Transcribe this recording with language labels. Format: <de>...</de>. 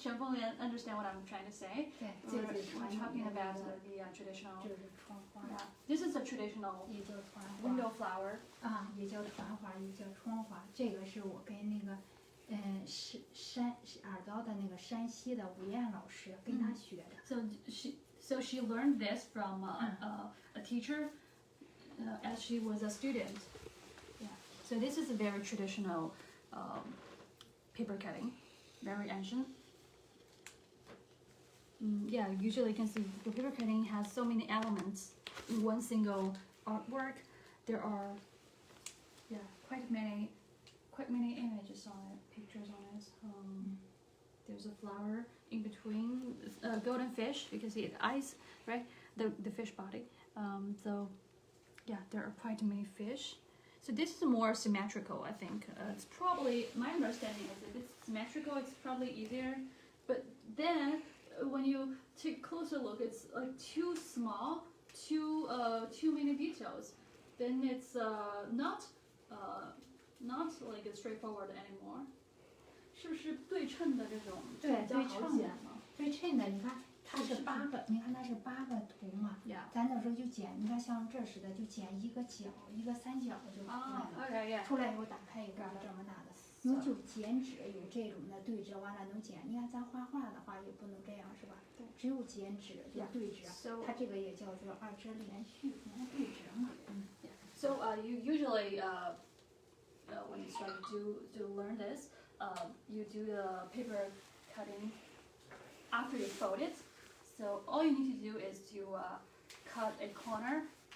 <en>Chen Feng understand what I'm trying to say. So we're talking about the traditional. Yeah, this is a traditional window flower.</en> <zh>啊，也叫传花，也叫窗花。这个是我跟那个耳刀的那个山西的吴艳老师跟他学的。</zh> <en>So she learned this from a teacher as she was a student. Yeah. So this is a very traditional paper cutting, very ancient. Yeah, usually you can see the paper cutting has so many elements in one single artwork. There are quite many images on it, pictures on it. There's a flower in between, golden fish. You can see the eyes, right? The fish body. So yeah, there are quite many fish. So this is more symmetrical, I think. It's probably, my understanding is if it's symmetrical, it's probably easier. But then when you take a closer look, it's like too small, too many details. Then it's not like straightforward anymore.</en> <zh>是不是对称的这种比较好剪吗？对称的，你看它是8个，你看它是8个图嘛。咱到时候就剪，你看像这似的，就剪一个角，一个三角就出来了。出来以后打开以后这么大的。你就剪纸有这种的对折，完了能剪。你看咱画画的话也不能这样是吧？对。只有剪纸就对折，它这个也叫做二折连续，你看对折嘛。</zh> <en>So you usually when you start to learn this, you do the paper cutting after you fold it. So all you need to do is to cut a corner.</en>